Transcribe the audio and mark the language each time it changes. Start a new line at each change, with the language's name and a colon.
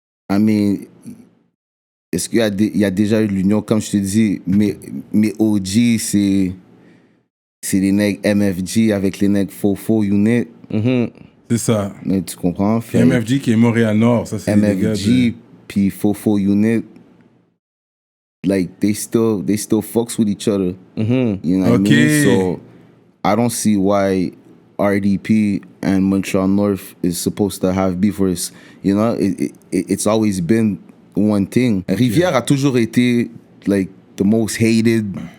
English: I mean,
French: est-ce qu'il y a déjà eu de l'union? Comme je te dis, mes OG, c'est les nègres MFG avec les nègres Fofo Unit. C'est ça. Mais tu comprends? Puis MFG qui est Montréal-Nord, ça c'est les gars
English: MFG puis Fofo Unit, like they still fucks with each other. You know what I mean? So I don't see why RDP and Montreal North is supposed to have beef. You know, it's always been one thing.
French: Rivière a toujours été
English: like the most hated.